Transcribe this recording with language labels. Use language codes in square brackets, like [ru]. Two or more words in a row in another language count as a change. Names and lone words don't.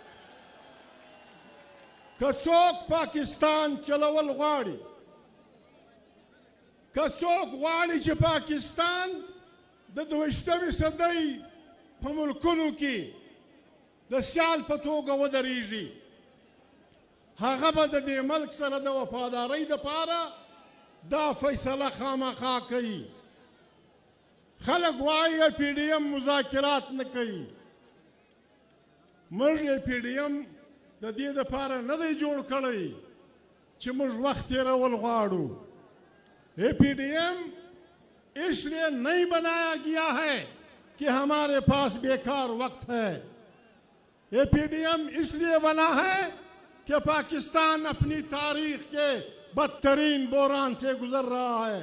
[ps] که څوک پاکستان چلول غواړي که څوک غواړي چې پاکستان د 22مې صدۍ په ملکونو کې د سیال په توګه ودرېږي هغه به د دې ملک سره د وفادارۍ دپاره دا فیصله خامخا کوي. خلک وایي پی ډي ایم مذاکرات نه کوي. موږ یې پی ډي ایم د دې دپاره نه دی جوړ کړی چې موږ وخت تېرول غواړو. [ur] یہ پی ڈی ایم اس لیے نہیں بنایا گیا ہے کہ ہمارے پاس بیکار وقت ہے. یہ پی ڈی ایم اس لیے بنا ہے کہ پاکستان اپنی تاریخ کے بدترین بحران سے گزر رہا ہے.